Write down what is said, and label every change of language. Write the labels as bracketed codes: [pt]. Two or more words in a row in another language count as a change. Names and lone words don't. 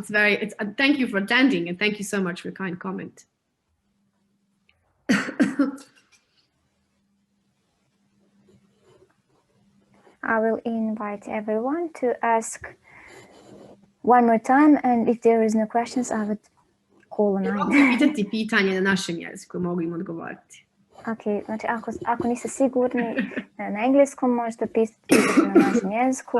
[en] Thank you for attending, and thank you so much for your kind comment. I will invite everyone to ask one more time, and if there is no questions, I would call on it. [bs] Pitati pitanje na našem jeziku, mogu im odgovoriti. Ok, znači ako niste sigurni na engleskom, možete pisati na našem jeziku.